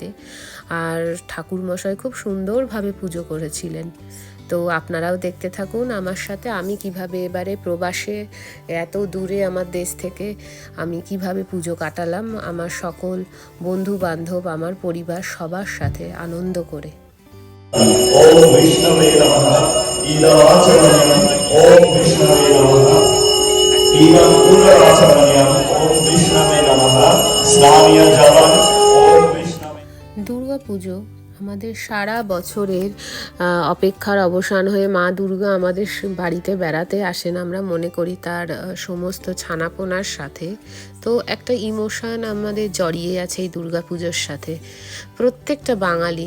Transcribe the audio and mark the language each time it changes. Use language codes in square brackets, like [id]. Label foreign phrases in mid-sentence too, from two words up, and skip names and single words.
[bn] আর ঠাকুর মশাই খুব সুন্দরভাবে পুজো করেছিলেন। তো আপনারাও দেখতে থাকুন আমার সাথে আমি কিভাবে এবারে প্রবাসে এত দূরে আমার দেশ থেকে আমি কিভাবে পুজো কাটালাম আমার সকল বন্ধু বান্ধব, আমার পরিবার সবার সাথে আনন্দ করে। [sa] ओम विष्णवे नमः ईदाचरणीयम् ओम विष्णवे नमः ईदं पुनराचरणीयम् ओम विष्णवे नमः स्नानीय जलं ओम विष्णवे। [bn] দুর্গা পুজো আমাদের সারা বছরের অপেক্ষার অবসান হয়ে মা দুর্গা আমাদের বাড়িতে বেড়াতে আসেন, আমরা মনে করি তার সমস্ত ছানাপোনার সাথে। তো একটা ইমোশন আমাদের জড়িয়ে আছে এই দুর্গা পুজোর সাথে, প্রত্যেকটা বাঙালি।